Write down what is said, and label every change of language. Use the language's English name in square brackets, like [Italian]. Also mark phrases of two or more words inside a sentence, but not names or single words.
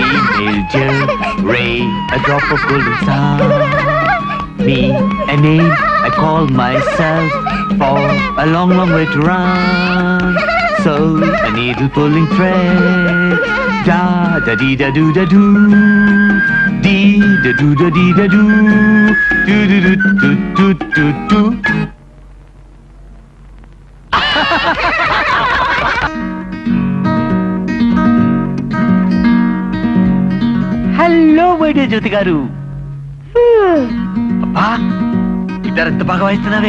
[English] Ray, a drop of golden sun, me, a name, I call myself for a long, long way to run. So a needle pulling thread. Da da dee da do da do. Dee da do da dee da do. Do do do do do do do. [Telugu] హలో వైద్య జ్యోతి గారు. అబ్బా గిటార్ ఎంత బాగా వాయిస్తున్నావే.